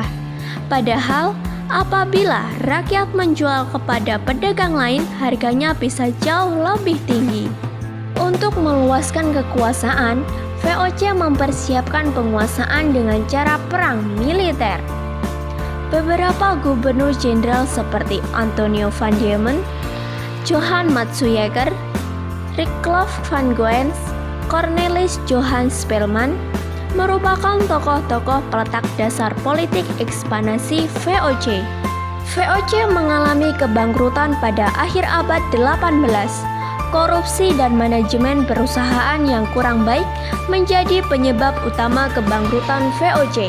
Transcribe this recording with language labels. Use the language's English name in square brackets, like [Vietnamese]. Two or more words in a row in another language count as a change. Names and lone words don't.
[Indonesian] Padahal, apabila rakyat menjual kepada pedagang lain, harganya bisa jauh lebih tinggi. Untuk meluaskan kekuasaan, VOC mempersiapkan penguasaan dengan cara perang militer. Beberapa gubernur jenderal seperti Antonio van Diemen, Johan Matsuycker, Richelieu van Goens, Cornelis Johan Spelman, merupakan tokoh-tokoh peletak dasar politik ekspansi VOC. VOC mengalami kebangkrutan pada akhir abad 18. Korupsi dan manajemen perusahaan yang kurang baik menjadi penyebab utama kebangkrutan VOC.